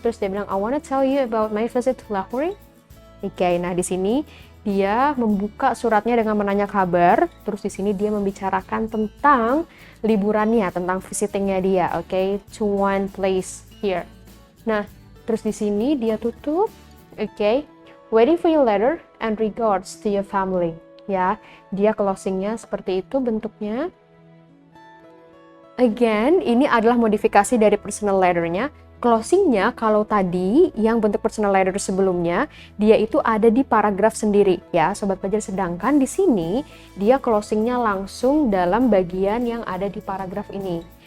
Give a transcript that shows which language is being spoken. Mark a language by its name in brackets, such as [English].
[Indonesian] Terus dia bilang, [English] I wanna tell you about my visit to Lahore. [Indonesian] Oke, nah di sini dia membuka suratnya dengan menanya kabar. Terus di sini dia membicarakan tentang liburannya, tentang visitingnya dia. Oke, [English] to one place here. [Indonesian] Nah, terus di sini dia tutup. [English] Oke, waiting for your letter and regards to your family. [Indonesian] Ya, dia closingnya seperti itu bentuknya. Again, ini adalah modifikasi dari personal letter-nya. Closingnya kalau tadi yang bentuk personal letter sebelumnya, dia itu ada di paragraf sendiri ya, sobat belajar. Sedangkan di sini dia closingnya langsung dalam bagian yang ada di paragraf ini.